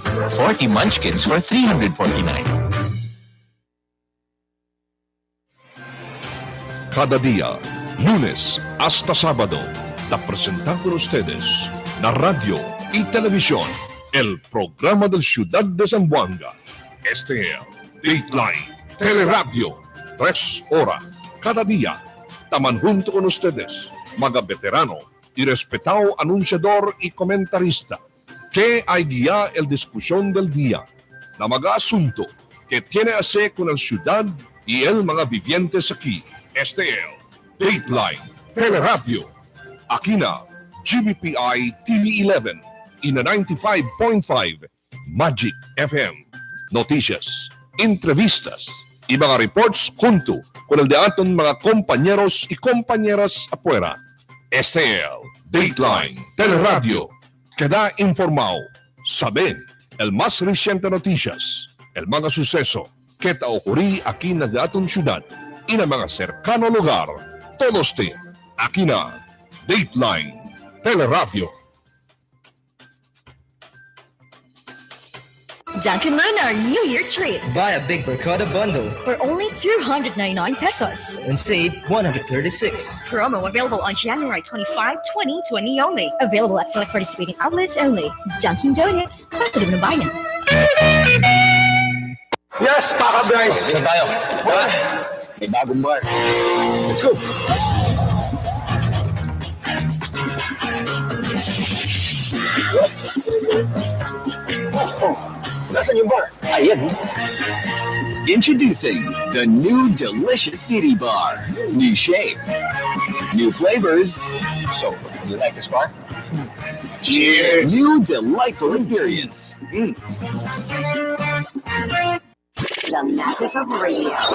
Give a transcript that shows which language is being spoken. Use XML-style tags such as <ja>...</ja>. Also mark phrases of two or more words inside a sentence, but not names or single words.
<en>40 munchkins for $349.</en> <cbk>Cada día, lunes hasta sábado, te presentamos con ustedes la radio y televisión, el programa del Ciudad de Zamboanga. Este es Dateline Teleradyo, 3 horas cada día. Taman junto con ustedes, mga veterano y respetado anunciador y comentarista, que hay guía el discusión del día, la mga asunto que tiene a hacer con el ciudad y el mga vivientes aquí. Este es Dateline Teleradyo. Aquí na GBPI TV 11 y na 95.5 Magic FM. Noticias, entrevistas y mga reports junto con el de aton mga compañeros y compañeras afuera. Este es Dateline Teleradyo. Queda informado. Sabe el más reciente noticias, el mga suceso que te ocurrí aquí na datong syudad y na mga cercano lugar. Todos te aquí na Dateline Teleradyo.</cbk> <en>Dunkin' Run our New Year treat Buy a Big Mercado bundle for only 299 pesos. and save 136. Promo available on January 25, 2020 only. Available at select participating outlets only. Dunkin' Donuts,</en> <tl>Pato ng Bayan. Yes, Paka-Bryce! Saan tayo? May bagong bar.</tl> <en>Let's go!</en> <tl>Nasaan yung bar? Ayan.</tl> <en>Introducing the new delicious titty bar. New shape. New flavors. So, you like this bar? Cheers! New delightful experience. The magic of radio.</en>